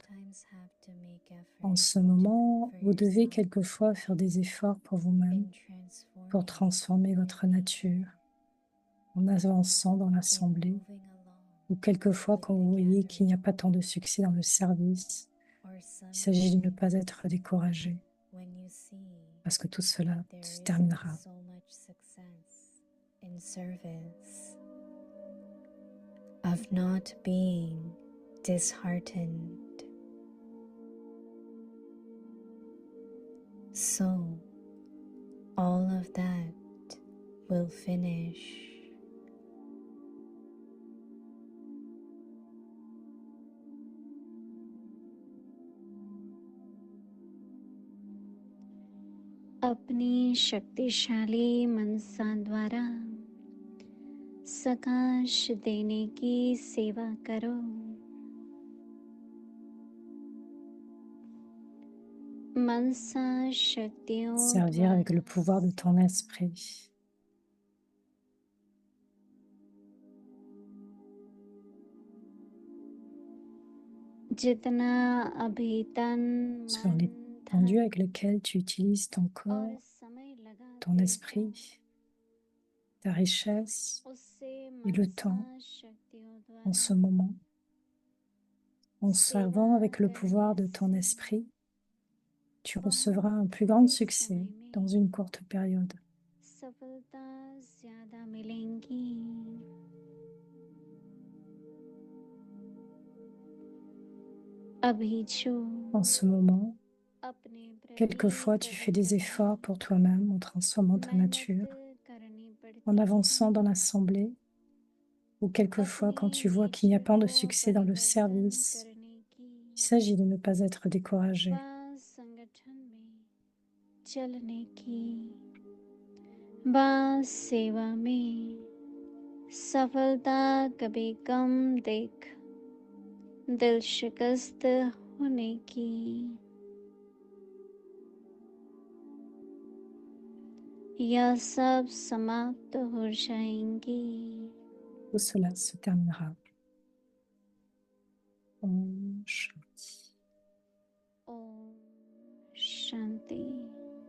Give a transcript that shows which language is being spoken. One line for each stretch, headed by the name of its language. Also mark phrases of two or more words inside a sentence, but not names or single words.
French: En ce moment, vous devez quelquefois faire des efforts pour vous-même, pour transformer votre nature, en avançant dans l'assemblée, ou quelquefois quand vous voyez qu'il n'y a pas tant de succès dans le service, il s'agit de ne pas être découragé, parce que tout cela se terminera.
English: Of not being disheartened. So, all of that will finish.
Hindi: अपनी शक्तिशाली मनसा द्वारा सकाश देने की सेवा करो। मनसा शक्तियों
French: Servir avec le pouvoir de ton esprit.
Hindi: जितना अभी तन
French: Sur l'étendue avec lequel tu utilises ton corps, ton esprit, ta richesse et le temps en ce moment, en servant avec le pouvoir de ton esprit, tu recevras un plus grand succès dans une courte période.
Hindi: सफलता ज्यादा मिलेंगी। अभी जो
French: En ce moment,
Hindi: अपने प्रति
French: quelquefois tu fais des efforts pour toi-même en transformant ta nature,
Hindi: करनी पड़ती
French: en avançant dans l'assemblée, ou quelquefois quand tu vois qu'il n'y a pas de succès dans le service,
Hindi: करने की
French: il s'agit de ne pas être découragé.
Hindi: बा संगठन में चलने की बा सेवा में सफलता कभी कम देख दिल शिकस्त होने की यह सब समाप्त हो जाएंगी।
French: Tout cela se terminera.
Hindi: ओम शांति. ओम शांति।